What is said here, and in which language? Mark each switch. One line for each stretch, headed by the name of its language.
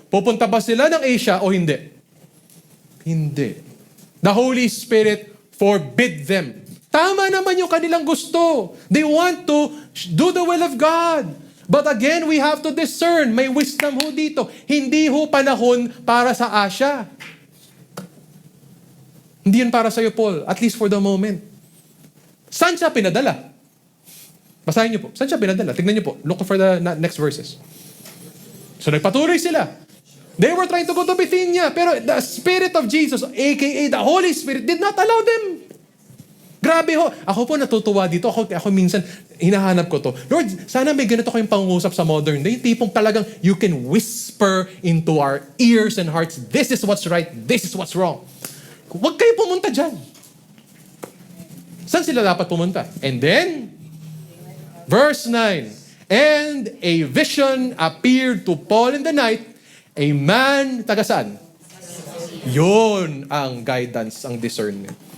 Filipino: Pupunta ba sila ng Asia o hindi? Hindi.
English: The Holy Spirit forbid them. Tama naman yung kanilang gusto. They want to do the will of God. But again, we have to discern.
Filipino: May wisdom ho dito. Hindi ho panahon para sa Asia. Hindi yun para sa'yo, Paul. At least for the moment. Saan siya pinadala? Basahin niyo po. Saan siya pinadala? Tignan niyo po.
English: Look for the next verses. So nagpatuloy sila. They were trying to go to Bithynia, pero the Spirit of Jesus, aka the Holy Spirit, did not allow them.
Filipino: Grabe ho. Ako po natutuwa dito. Ako minsan, hinahanap ko to. Lord, sana may ganito kayong pangungusap sa modern day.
English: Tipong talagang you can whisper into our ears and hearts, this is what's right, this is what's wrong.
Filipino: Huwag kayo pumunta dyan. Saan sila dapat pumunta?
English: And then, verse 9, and a vision appeared to Paul in the night, a man, taga saan?
Filipino: Yun ang guidance, ang discernment.